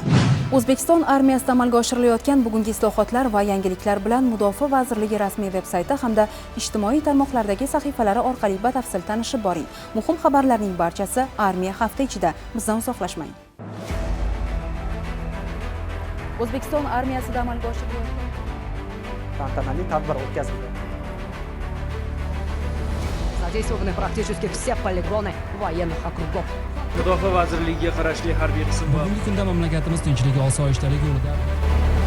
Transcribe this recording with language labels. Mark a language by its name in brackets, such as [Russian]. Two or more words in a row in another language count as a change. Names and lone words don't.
[Uzbek] O'zbekiston armiyasida amalga oshirilayotgan bugungi islohotlar va yangiliklar bilan Mudofaa vazirligi rasmiy veb-sayti hamda ijtimoiy tarmoqlardagi sahifalari orqali batafsil tanishib boring. Muhim xabarlarning barchasi armiya hafta ichida. Bizdan uzoqlashmang. O'zbekiston armiyasida amalga oshirilayotgan tantanali tadbir o'tkazildi. [Russian] Задействованы практически все полигоны военных округов. [Uzbek] Mudofaa vazirligiga qarashli harbiy qism va Bugungi kunda mamlakatimiz tinchligi, osoyishtalik yo'lida